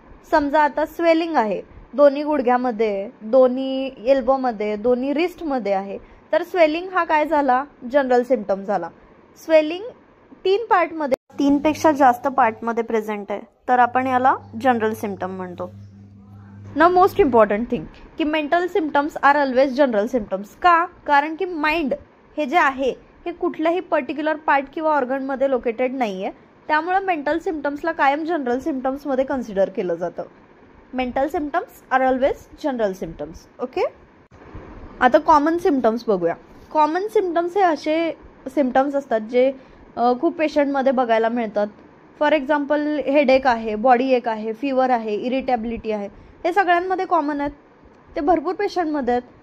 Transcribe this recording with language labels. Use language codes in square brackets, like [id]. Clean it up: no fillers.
[mr] समजा आता स्वेलिंग आहे, दोन्ही गुडघ्यामध्ये, दोन्ही एल्बोमध्ये, दोन्ही रिस्टमध्ये आहे, तर स्वेलिंग हा काय झाला? जनरल सिम्पटम झाला. स्वेलिंग 3 पार्टमध्ये, 3 पेक्षा जास्त पार्टमध्ये प्रेझेंट आहे तर आपण याला जनरल सिम्पटम म्हणतो. [en] ना most important thing की mental symptoms are always general symptoms. [mr] का? कारण की माइंड हे जे आहे हे कुठल्याही पर्टिक्युलर पार्ट किंवा ऑर्गनमध्ये लोकेटेड नाही आहे, त्यामुळे मेंटल सिम्पटम्सला कायम जनरल सिम्पटम्समध्ये कन्सिडर केलं जातं. [en] Mental symptoms are always general symptoms. [mr] Okay, आता कॉमन सिम्पटम्स बघूया. कॉमन सिम्पटम्स हे असे सिम्पटम्स असतात जे खूप पेशंटमध्ये बघायला मिळतात. [en] for example [mr] हेडेक आहे, बॉडी एक आहे, फिवर आहे, इरिटॅबिलिटी आहे, हे सगळ्यांमध्ये कॉमन आहेत, ते भरपूर पेशंटमध्ये आहेत.